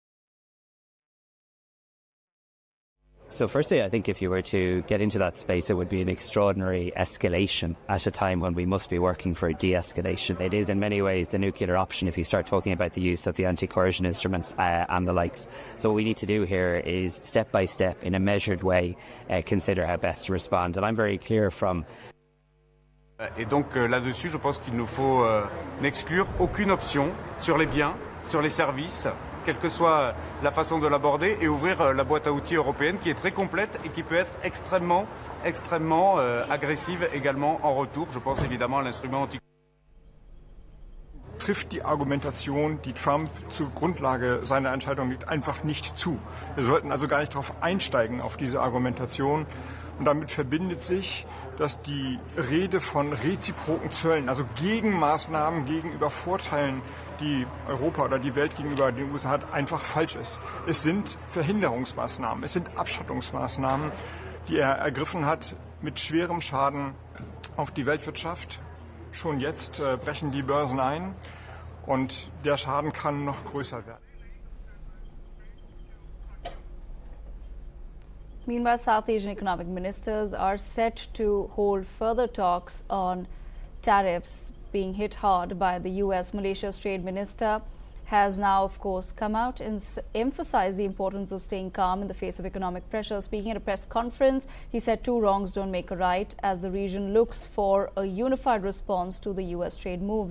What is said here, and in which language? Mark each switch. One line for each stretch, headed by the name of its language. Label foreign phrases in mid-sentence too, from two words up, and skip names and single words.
English: So firstly, I think if you were to get into that space, it would be an extraordinary escalation at a time when we must be working for de-escalation. It is in many ways the nuclear option if you start talking about the use of the anti-coercion instruments and the likes. So what we need to do here is step by step, in a measured way, consider how best to respond. And I'm very clear from...
French: Et donc là-dessus, je pense qu'il nous faut n'exclure aucune option sur les biens, sur les services, quelle que soit la façon de l'aborder, et ouvrir la boîte à outils européenne qui est très complète et qui peut être extrêmement agressive également en retour. Je pense évidemment à l'instrument anti.
German: Trifft die Argumentation, die Trump zur Grundlage seiner Entscheidung liegt, einfach nicht zu. Wir sollten also gar nicht darauf einsteigen, auf diese Argumentation. Und damit verbindet sich, dass die Rede von reziproken Zöllen, also Gegenmaßnahmen gegenüber Vorteilen, die Europa oder die Welt gegenüber den USA hat, einfach falsch ist. Es sind Verhinderungsmaßnahmen, es sind Abschottungsmaßnahmen, die er ergriffen hat mit schwerem Schaden auf die Weltwirtschaft. Schon jetzt brechen die Börsen ein und der Schaden kann noch größer werden.
English: Meanwhile, South Asian economic ministers are set to hold further talks on tariffs being hit hard by the US. Malaysia's trade minister has now, of course, come out and emphasized the importance of staying calm in the face of economic pressure. Speaking at a press conference, he said two wrongs don't make a right as the region looks for a unified response to the US trade moves.